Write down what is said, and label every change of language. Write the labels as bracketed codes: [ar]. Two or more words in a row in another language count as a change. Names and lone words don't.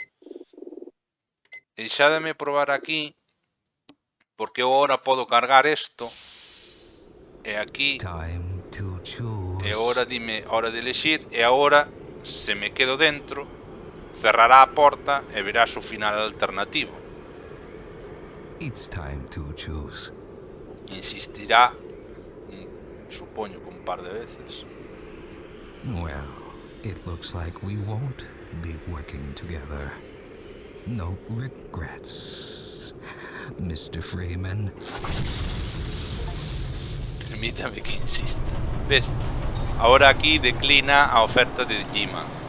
[gl] Deixádeme probar aquí, porque eu agora podo cargar isto, e aquí, e agora dime hora de elexir, e agora, se me quedo dentro, cerrará a porta e verás o final alternativo. Insistirá, supoño que un par de veces. [en] Well, it looks like we won't be working together. No regrets, Mr. Freeman. [gl] Permítame que insista. Ves, ahora aquí declina a oferta de Jima.